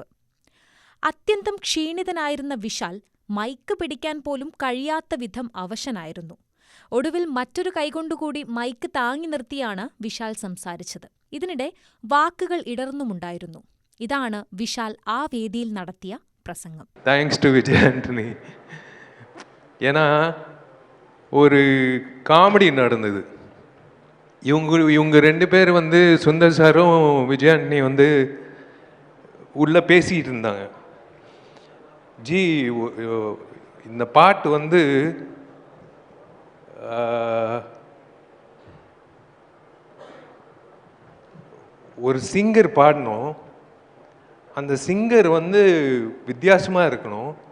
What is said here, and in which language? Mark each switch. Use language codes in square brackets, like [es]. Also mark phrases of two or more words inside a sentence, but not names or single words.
[ml] അത്യന്തം ക്ഷീണിതനായിരുന്ന വിശാൽ മൈക്ക് പിടിക്കാൻ പോലും കഴിയാത്ത വിധം അവശനായിരുന്നു. ഒടുവിൽ മറ്റൊരു കൈകൊണ്ടുകൂടി മൈക്ക് താങ്ങി നിർത്തിയാണ് വിശാൽ സംസാരിച്ചത്. ഇതിനിടെ വാക്കുകൾ ഇടർന്നുമുണ്ടായിരുന്നു. ഇതാണ് വിശാൽ ആ വേദിയിൽ നടത്തിയ പ്രസംഗം. [en] Thanks to വിജയ് ആന്റണി. [ta] ஏன்னா ஒரு காமெடி நடந்தது. இவங்க 2 பேர் சுந்தர் சாரும் விஜய் ஆண்டனி உள்ளே பேசிகிட்டு இருந்தாங்க. ஜி இந்த பாட்டு ஒரு சிங்கர் பாடணும், அந்த சிங்கர் வித்தியாசமாக இருக்கணும்,